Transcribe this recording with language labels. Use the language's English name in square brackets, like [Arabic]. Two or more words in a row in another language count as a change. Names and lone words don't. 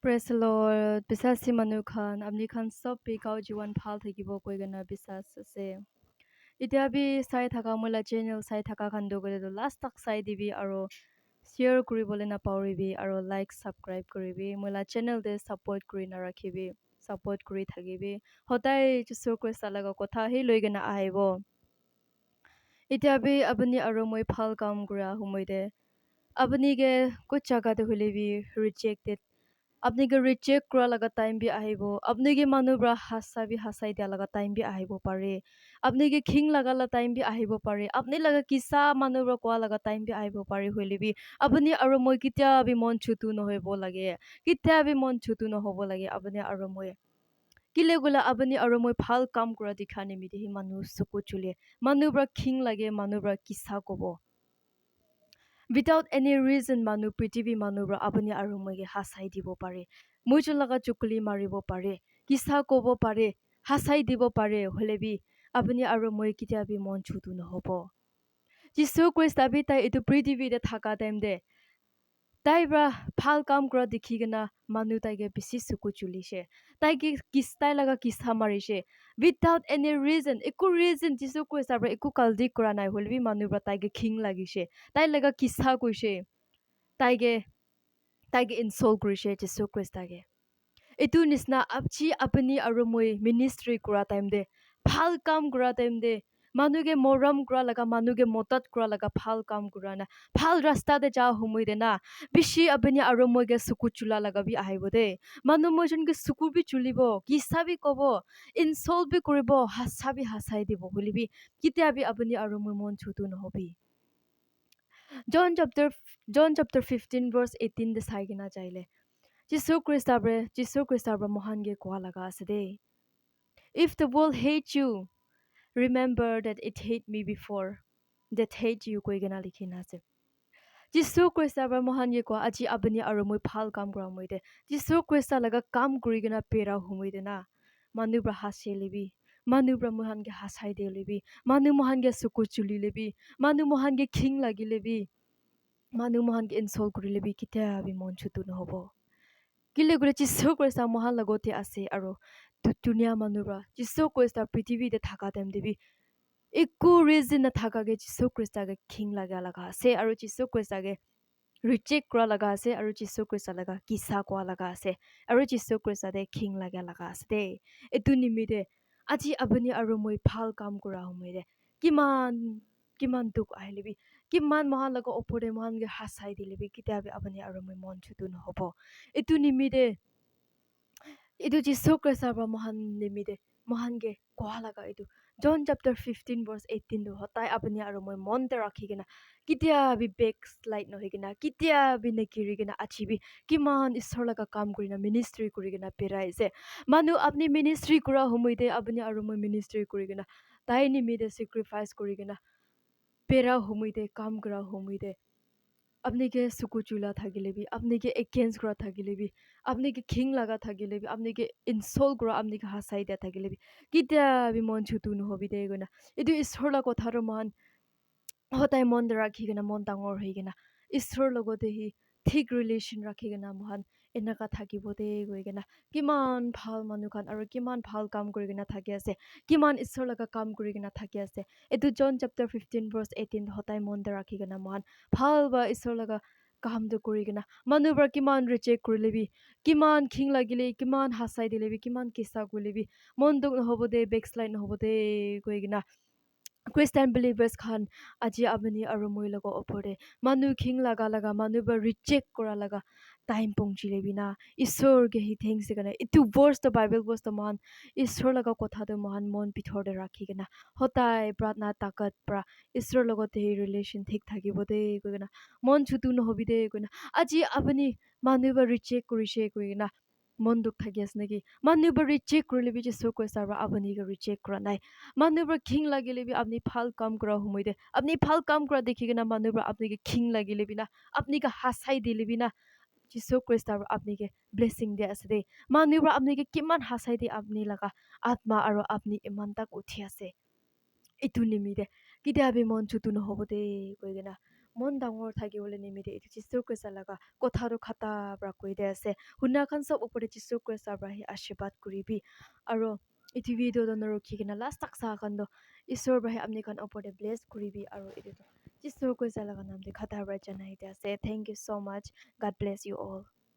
[English] Praise the Lord. [Naga Pidgin] Bisasi manu khan, amni khan sob pi kau jiwan phal thakibo koi gana bisas ase. Itia bi sai thaka mula channel sai thaka khan do gole do last tak sai dibi aro share kuribole na pawribi aro [English] like subscribe [Naga Pidgin] kuribi mula channel de support kuri na rakhibi support kuri thakibi hotai jisu krista laga kotha hi loi gana aibo. Itia bi abani aro moi phal kam kura humoide abani ge kuch jaga de hulebi rejected আপনি কে রিজেক্ট করা লাগা টাইম বি আহিব আপনি কে মানুবরা হাসাবি হাসাই দিয়া লাগা টাইম বি আহিব পারে আপনি কে খিং লাগালা টাইম বি আহিব পারে আপনি লাগা কিসা মানুবরা কোয়া লাগা টাইম বি আহিব পারে হইলিবি আপনি আৰু মই কিতিয়া বি মন ছুতু নহইব লাগে কিতিয়া বি মন ছুতু নহব লাগে আপনি আৰু মই কিলে গুলা আপনি আৰু মই ভাল কাম কৰা দেখা নিমিতে হি মানুহ চকু চুলে মানুবরা খিং লাগে মানুবরা কিসা কব [English] without any reason [Naga Pidgin] manu prithibi manubra apani aru moige hasai dibo pare muijo laga chukuli maribo pare kisa kobo pare hasai dibo pare holebi apani aru moi kitia bi mon chutu no hobo jisu christ abi tai etu prithibi de thaka time de tai bra phal kam kra dikhi gena manu tai ge bisi suku chulishe tai ge kistai laga kisa marishe [English] without any reason [Naga Pidgin] eku reason jisu christ abra eku kaldi kra nai holbi manu bra tai ge king lagishe tai laga kisa koishe tai ge insult kurishe jisu christ ge etu nisna apchi apani aru moi ministry kura time de phal kam kura time de manuge moram kura laga manuge motat kura laga phal kam kura na phal rasta de ja humoi de na bishi apani aru moi ge suku chula laga bi ahibo de manu moi jon ge suku bi chulibo kisa bi kobo insult bi kuribo hasabi hasai dibo bulibi kitia bi apani aru moi mon chutu no hobi John chapter 15 verse 18 de sai gina jaile jisu christ abre mohan ge kwa laga ase de [English] if the world hate you remember that it hate me before that hate you [Naga Pidgin] koi gana likhina ase jisu christ abre mohan ge kwa aji abani aru moi phal kam kra moi de jisu christ laga kam kuri gana pera humoi de na manu bra hase lebi manu bra mohan ge hasai de lebi manu mohan ge suku chuli lebi manu mohan ge king lagi lebi manu mohan ge insult kuri lebi kitia bi mon chutu no hobo kile gure jisu christ mohan lagote ase aro dunia manubra jisu christ prithibi de thaka dem debi eku reason na thaka ge jisu christ ge king laga ase aro jisu christ ge reject kra laga ase aro jisu christ laga kisa kwa laga ase aro jisu christ de king laga ase de etu nimide aji abani aro moi phal kam kura humoi de kiman duk ahlebi kiman mohan laga opore mohan ge hasai dilebi kitia bi abani aro moi mon chutu no hobo etu nimide itu jisu christ abra mohan nimide mohan ge kwa laga itu John chapter 15 verse 18 do hotai apni aro moi mon te rakhi gena kitia bi backslide no higena kitia bi nekiri gena achibi kiman ishor laga kam kurina ministry kuri gena perai se manu apni ministry kura humoide apni aro moi ministry kuri gena tai nimide sacrifice kuri gena pera humoide kam kura humoide अपने के सुकु चुला थागिले भी अपने के अगेंस्ट करा थागिले भी अपने के किंग लगा थागिले भी अपने के इंसल्ट करा अपने के हासाई दिया थागिले भी कित्या भी मन छुतु न होबि दे गना इदु ईश्वर ला कथा र मान हताय मन राखि गना मन डांगर होई गना ईश्वर लगते ही ठीक रिलेशन राखि गना महान एनाका থাকিব দে গই গনা কিমান ভাল মানুখান আৰু কিমান ভাল কাম কৰি গনা থাকি আছে কিমান ঈশ্বৰ লগা কাম কৰি গনা থাকি আছে এটো জন chapter 15 verse 18 হতাই মন ৰাখি গনা মহান ভাল বা ঈশ্বৰ লগা কাম দ কৰি গনা মানুহৰ কিমান ৰিজেক্ট কৰিলেবি কিমান খিং লাগিলে কিমান হাসাই দিলেবি কিমান কিসা কৰিলেবি মন দুখ নহব দে বেকস্লাইড নহব দে গই গনা [English] Christian believers [Naga Pidgin] khan aji abani aru moi lago opore manu king laga manu ba reject kora laga time pongchile bina ishor ge hi thanks gana itu verse the [English] bible verse [Naga Pidgin] the man ishor laga kotha de man mon pithor de rakhi gana hotai pratna takat pra ishor logo te relation thik thakibo de gona mon chutu no hobi de gona aji abani manu ba reject korise gona mon duk thaki as naki manu ba reject korle bi jesu christ ara abani ga reject kora nai manu ba king lagile bi apni phal kam kora humoide apni phal kam kora dekhi gena manu ba apni ke king lagile bi na apni ka hasai dile bi na jesu christ ara apni ke blessing de asde manu ba apni ke kiman hasai de apni laga atma aro apni iman tak uthi ase itu nimide kidia bi mon chutu no hobo de koi gena mon dangor thagi wole nimide itu chisur koisa laga kotha ro khata pra koide ase hunna khan sob upore chisur koisa pra hi ashirbat kuribi aro itu video do narokhi kina last tak sa khan do isor pra hi apni khan upore bless kuribi aro itu chisur koisa laga nam de khata pra janai de ase [English] thank you so much god bless you all